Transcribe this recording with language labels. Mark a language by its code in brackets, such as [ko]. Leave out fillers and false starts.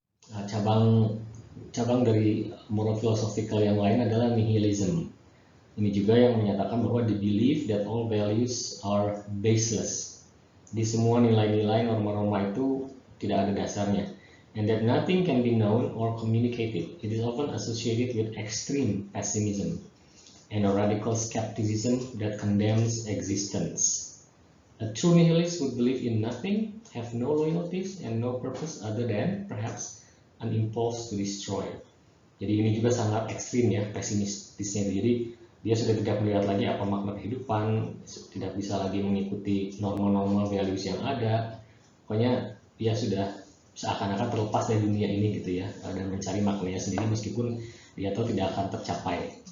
[id] Nah, cabang dari moral philosophical yang lain adalah nihilism. Ini juga yang menyatakan bahwa [en] the belief that all values are baseless. [id] Di semua nilai-nilai, norma-norma itu tidak ada dasarnya. [en] And that nothing can be known or communicated. It is often associated with extreme pessimism and a radical skepticism that condemns existence. A true nihilist would believe in nothing, have no loyalties, and no purpose other than perhaps an impulse to destroy. [id] Jadi ini juga sangat ekstrim ya pesimistisnya. Jadi dia sudah tidak melihat lagi apa makna kehidupan, tidak bisa lagi mengikuti norma-norma values yang ada. Pokoknya dia sudah seakan-akan terlepas dari dunia ini gitu ya, dan mencari maknanya sendiri meskipun dia tahu tidak akan tercapai.